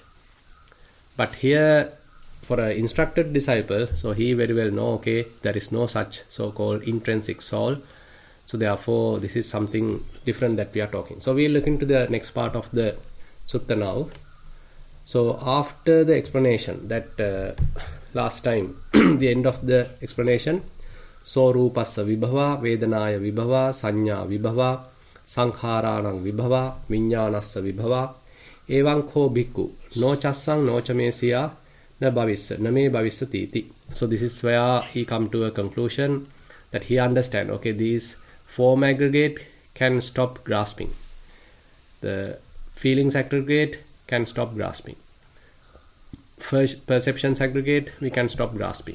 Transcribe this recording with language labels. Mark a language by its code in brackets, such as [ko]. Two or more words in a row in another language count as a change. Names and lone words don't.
[en] But here, for an instructed disciple, so he very well know, okay, there is no such so-called intrinsic soul. So therefore, this is something different that we are talking. So we look into the next part of the sutta now. So after the explanation that last time, the end of the explanation, so [pi] rupassa vibhava, vedanaya vibhava, sanya vibhava, sankharanang vibhava, viññānassa vibhava, evaṁ kho bhikkhu, no chassang no chamesiya, na bhavissa, na me bhavissatiti. [en] So this is where he come to a conclusion that he understand, okay, these form aggregate can stop grasping. The feelings aggregate can stop grasping. First, perceptions aggregate, we can stop grasping.